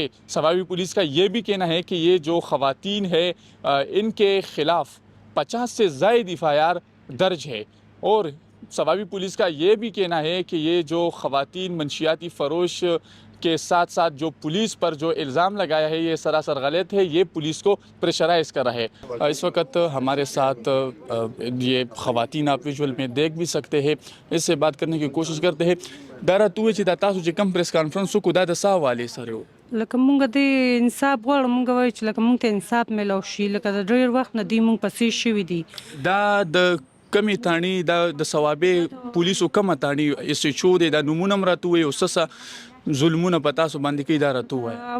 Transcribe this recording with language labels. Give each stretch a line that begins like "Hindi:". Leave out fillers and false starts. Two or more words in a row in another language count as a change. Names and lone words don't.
Urdu: سوابی پولیس کا یہ بھی کہنا ہے کہ یہ جو خواتین ہے ان کے خلاف 50 سے زائد FIR درج ہے اور سوابی پولیس کا یہ بھی کہنا ہے کہ یہ جو خواتین منشیاتی فروش کے ساتھ ساتھ جو پولیس پر جو الزام لگایا ہے یہ سراسر غلط ہے، یہ پولیس کو پریشرائز کر رہا ہے. اس وقت ہمارے ساتھ یہ خواتین آپ ویژول میں دیکھ بھی سکتے ہیں، اس سے بات کرنے کی کوشش کرتے ہیں.
Pashto: دا راته چې تاسو چې کم پریس کانفرنس کو دا د څه حوالې سره و لکه مونږ د انصاف غواړو مونږ وایو چې لکه مونږ ته انصاف میلاو شي لکه د ډېر وخت نه دوی مونږ پسې شوي دي دا د کمې تاڼي دا د ثوابې پولیسو کمه تاڼي SHO دی دا نمونه هم راته ووایي او څه ظلمونه په تاسو باندې کوي دا راته ووایي